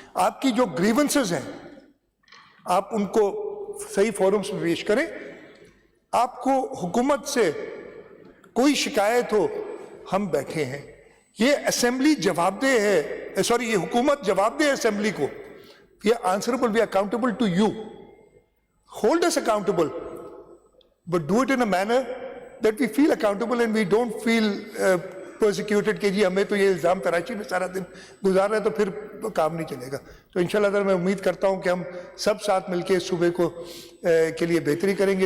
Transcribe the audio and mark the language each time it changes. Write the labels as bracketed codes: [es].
[ur] آپ کی جو گریونسز ہیں آپ ان کو صحیح فورمز میں پیش کریں. آپ کو حکومت سے کوئی شکایت ہو, ہم بیٹھے ہیں. یہ اسمبلی جواب دہ ہے, سوری, یہ حکومت جواب دہ ہے اسمبلی کو. [en] We are answerable, we are accountable to you. Hold us accountable, but do it in a manner that we feel accountable and we don't feel persecuted [ur] کہ جی ہمیں تو یہ الزام تراشی میں سارا دن گزار رہا ہے تو پھر کام نہیں چلے گا. تو انشاءاللہ تعالی میں امید کرتا ہوں کہ ہم سب ساتھ مل کے اس صوبے کو کے لیے بہتری کریں گے.